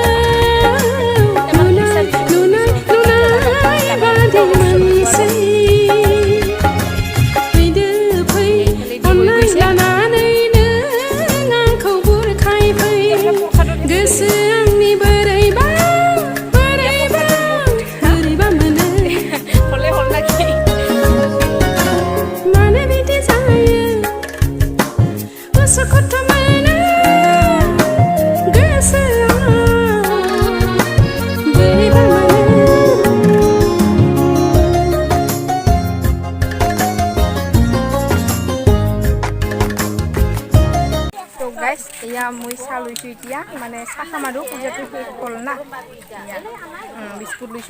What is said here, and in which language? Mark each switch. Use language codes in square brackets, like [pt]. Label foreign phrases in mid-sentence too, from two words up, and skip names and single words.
[brx] नुनाय बादि मोनसै फैदो फै अननाय लानानै नों आंखौ बुरखाय फै गोसो आंनि बोरैबा बोरैबा बोरैबा मोनो हले हल्लाखि मानो बिदि जायो उसुखुथु मोनो गोसोआ बोरैबा मोनो [as] তো গাইজ এয়া মই চাহ লৈছোঁ এতিয়া মানে চাহ খাম আৰু পূজাটো শেষ হ'ল না এয়া বিস্কুট লৈছোঁ